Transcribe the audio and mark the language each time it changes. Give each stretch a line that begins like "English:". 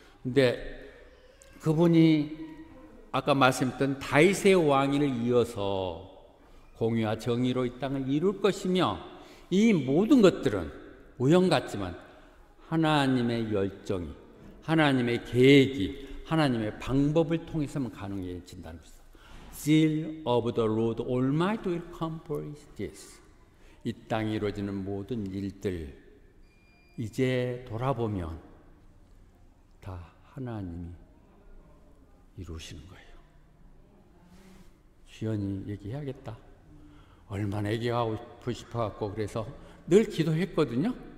Korean: 근데 그분이 아까 말씀드렸던 다윗의 왕위를 이어서 공의와 정의로 이 땅을 이룰 것이며 이 모든 것들은 우연 같지만 하나님의 열정이 하나님의 계획이 하나님의 방법을 통해서만 가능해진다는 것입니다.
English: Zeal of the Lord Almighty will accomplish this.
Korean: 이 땅에 이루어지는 모든 일들 이제 돌아보면 다 하나님이 이루시는 거예요. 주연이 얘기해야겠다. 얼마나 얘기하고 싶어갖고 그래서 늘 기도했거든요.